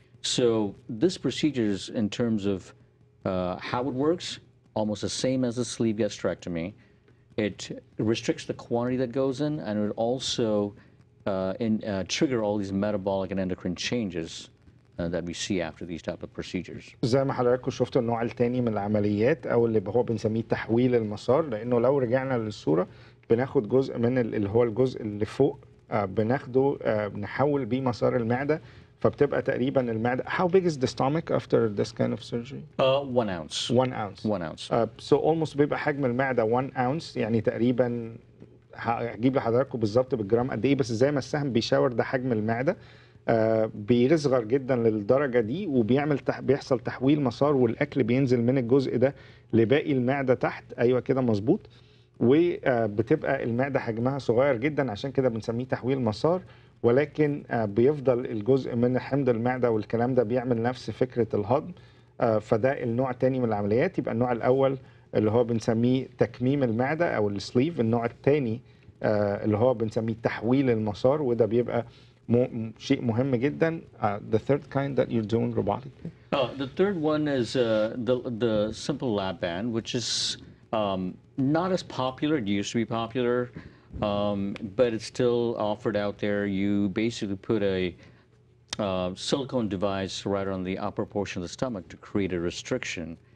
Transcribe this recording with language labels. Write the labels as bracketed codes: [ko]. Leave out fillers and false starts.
[en] So this procedure is, in terms of how it works, almost the same as the sleeve gastrectomy. It restricts the quantity that goes in, and it would also trigger all these metabolic and endocrine changes that we see after these type of procedures. [ar] زي ما حضراتكم شفتوا النوع الثاني من العمليات او اللي هو بنسميه تحويل المسار، لانه لو رجعنا للصوره بناخد جزء من اللي هو الجزء اللي فوق بناخده نحول بيه مسار المعده، فبتبقى تقريبا المعده. [en] How big is the stomach after this kind of surgery? 1 ounce. 1 ounce. 1 ounce. So almost [ar] بيبقى حجم المعده 1 ounce، يعني تقريبا هجيب لحضراتكم بالظبط بالجرام قد ايه، بس زي ما السهم بيشاور ده حجم المعده. بيصغر جدا للدرجه دي، وبيعمل بيحصل تحويل مسار، والاكل بينزل من الجزء ده لباقي المعده تحت. ايوه كده مظبوط. وبتبقى المعده حجمها صغير جدا، عشان كده بنسميه تحويل مسار. ولكن بيفضل الجزء من حمض المعده والكلام ده بيعمل نفس فكره الهضم. فده النوع الثاني من العمليات. يبقى النوع الاول اللي هو بنسميه تكميم المعده او السليف، النوع الثاني اللي هو بنسميه تحويل المسار، وده بيبقى شيء مهم جدا. [en] The third kind that you're doing robotically? The third one is the simple lap band, which is not as popular. It used to be popular, but it's still offered out there. You basically put a silicone device right on the upper portion of the stomach to create a restriction.